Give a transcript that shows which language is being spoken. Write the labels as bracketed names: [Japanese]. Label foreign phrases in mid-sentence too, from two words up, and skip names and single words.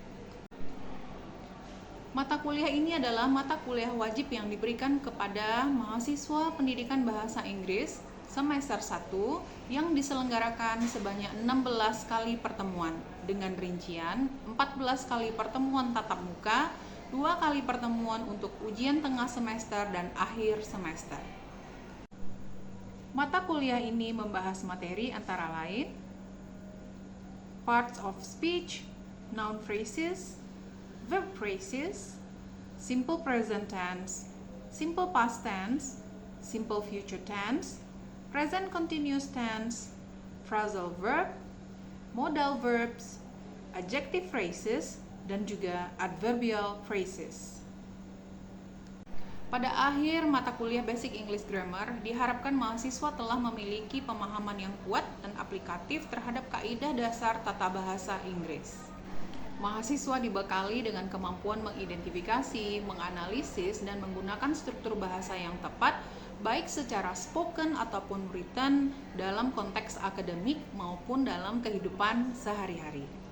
[Indonesian] Mata kuliah ini adalah mata kuliah wajib yang diberikan kepada mahasiswa pendidikan bahasa Inggris semester 1 yang diselenggarakan sebanyak 16 kali pertemuan dengan rincian 14 kali pertemuan tatap muka, 2 kali pertemuan untuk ujian tengah semester dan akhir semester. Mata kuliah ini membahas materi antara lain [English] parts of speech, noun phrases, verb phrases, simple present tense, simple past tense, simple future tense, present continuous tense, phrasal verb, modal verbs, adjective phrases, [Indonesian] dan juga [English] adverbial phrases. [Indonesian] Pada akhir mata kuliah Basic English Grammar, diharapkan mahasiswa telah memiliki pemahaman yang kuat dan aplikatif terhadap kaidah dasar tata bahasa Inggris. Mahasiswa dibekali dengan kemampuan mengidentifikasi, menganalisis, dan menggunakan struktur bahasa yang tepat, baik secara spoken ataupun written, dalam konteks akademik maupun dalam kehidupan sehari-hari.